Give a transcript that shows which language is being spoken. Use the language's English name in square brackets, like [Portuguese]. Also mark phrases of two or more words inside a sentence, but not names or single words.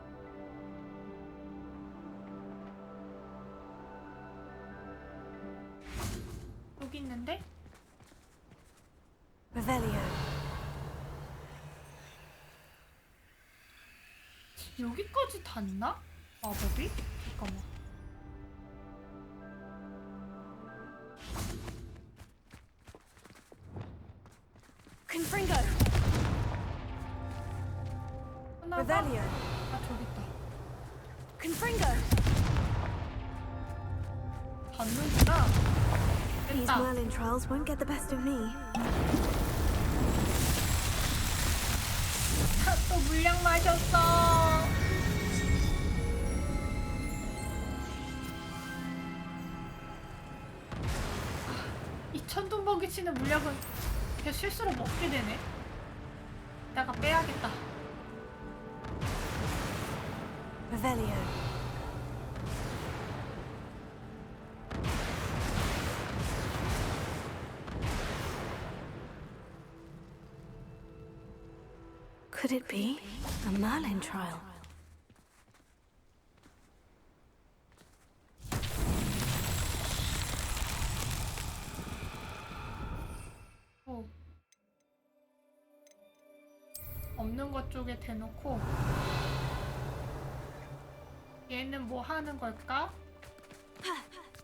[Korean] 여기 있는데? Revelio. 여기까지 닿나? 마법이? 잠깐만. Confringo. Revelio. 아, 저기 있다. Confringo. 닿는구나. [English] These [Korean] 됐다. [English] Merlin trials won't get the best of me. [Korean] 또 물량 마셨어. 이 천둥번개 치는 물약은 계속 실수로 먹게 되네. 이따가 빼야겠다. Revelio. [English] Could it be a Merlin trial? [Korean] 없는 것 쪽에 대놓고 얘는 뭐 하는 걸까?